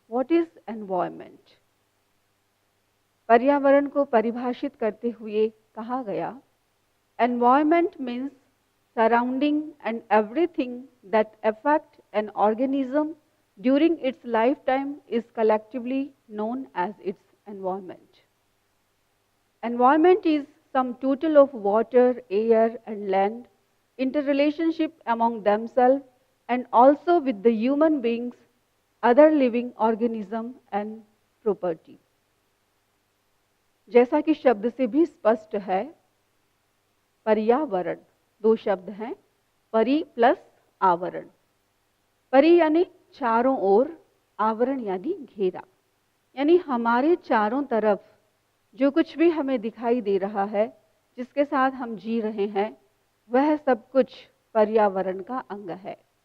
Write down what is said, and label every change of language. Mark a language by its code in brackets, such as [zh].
[en] What is environment? [hi] पर्यावरण को परिभाषित करते हुए कहा गया, [en] Environment means surrounding and everything that affect an organism during its life time is collectively known as its environment. Environment is some total of water, air and land, interrelationship among themselves and also with the human beings, other living organism and property. [hi] जैसा कि शब्द से भी स्पष्ट है, पर्यावरण दो शब्द हैं, परि प्लस आवरण। परि यानी चारों ओर, आवरण यानी घेरा, यानी हमारे चारों तरफ जो कुछ भी हमें दिखाई दे रहा है, जिसके साथ हम जी रहे हैं, वह सब कुछ पर्यावरण का अंग है।